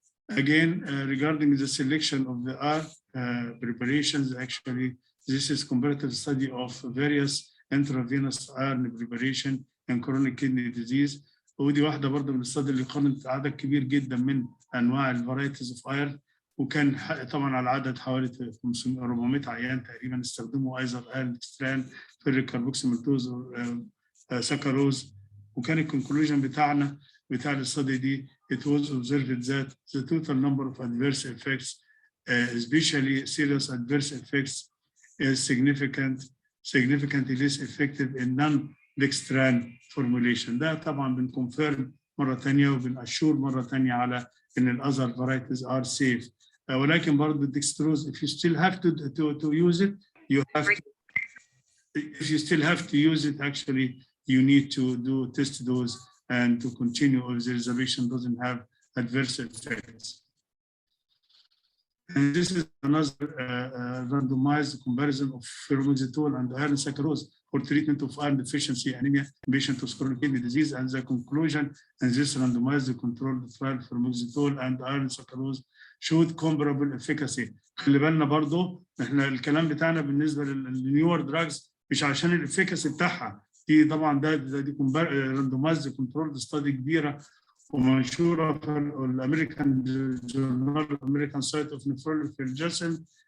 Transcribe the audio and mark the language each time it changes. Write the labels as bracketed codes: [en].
[en] Again, regarding the selection of the iron preparations, actually this is comparative study of various intravenous iron preparation in chronic kidney disease. [ar] ودي واحده برضه من الاستادي اللي قارنت عدد كبير جدا من انواع الفرايتيز اوف ايرن، وكان طبعا على عدد حوالي 400 عيان تقريبا استخدموا ايزر ايرن ستران فيريك كاربوكسيمالتوز ساكاروز. وكان الكونكلوجن بتاعنا بتاع الاستادي دي [en] it was observed that the total number of adverse effects especially serious adverse effects is significantly less effective in non-dextran formulation. [ar] ده طبعا بنكونفيرم مره ثانيه وبنأشور مره ثانيه على ان الاذر [en] varieties are safe. [ar] ولكن برضه [en] الدextrose if you still have to use it you have to, if you still have to use it actually you need to do test dose and to continue if the reservation doesn't have adverse effects. And this is another randomized comparison of fermoxetol and iron saccharose for treatment of iron deficiency anemia in patients with chronic kidney disease. And the conclusion in this randomized controlled trial fermoxetol and iron saccharose showed comparable efficacy. [ar] خلي بالنا برضه احنا الكلام بتاعنا بالنسبه للنيور دراجز مش عشان الافيكاسي بتاعها، دي طبعا دي [en] randomized controlled study [ar] كبيره ومنشوره في الامريكان جورنال امريكان سايت اوف نفرولوجي في الجسم.